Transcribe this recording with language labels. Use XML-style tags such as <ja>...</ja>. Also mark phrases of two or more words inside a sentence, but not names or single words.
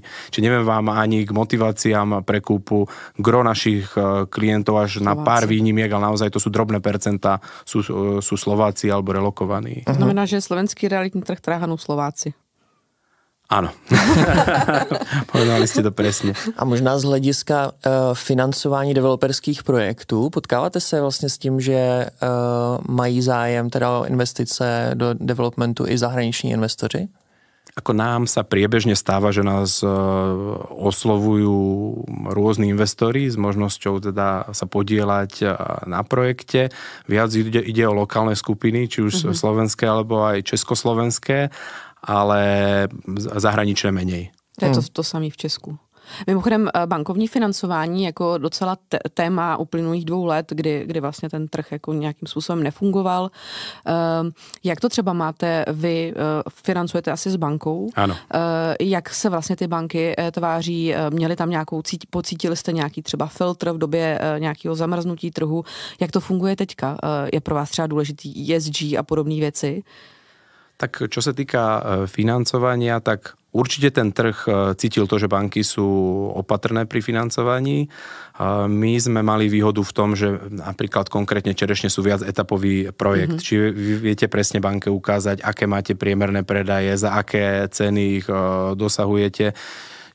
<sk>Čiže neviem vám ani k motiváciám pre kúpu. Gro našich klientov až na pár výnimiek, ale naozaj to sú drobné percentá, sú Slováci alebo relokovaní. To znamená, že slovenský realitný trh tráhajú Slováci. Áno. Povedali ste to presne.</sk> <cs>A možná z hlediska financování developerských projektů, potkáváte se vlastně s tím, že mají zájem teda o investice do developmentu i zahraniční investoři?</cs> <sk>Ako nám sa priebežne stáva, že nás oslovujú rôzni investori s možnosťou teda sa podieľať na projekte. Viac ide o lokálne skupiny, či už slovenské alebo aj československé, ale zahraničné menej.</sk> <cs>To je to samé v Česku. Mimochodem bankovní financování jako docela téma uplynulých 2 let, kdy vlastně ten trh jako nějakým způsobem nefungoval. Jak to třeba máte vy, financujete asi s bankou? Ano. Jak se vlastně ty banky tváří? Měli tam pocítili jste nějaký třeba filtr v době nějakého zamrznutí trhu? Jak to funguje teďka? Je pro vás třeba důležitý ESG a podobné věci?</cs> <sk>Tak čo sa týka financovania, tak určite ten trh cítil to, že banky sú opatrné pri financovaní. My sme mali výhodu v tom, že napríklad konkrétne Čerešne sú viac etapový projekt. Či vy viete presne banke ukázať, aké máte priemerné predaje, za aké ceny ich dosahujete.</sk>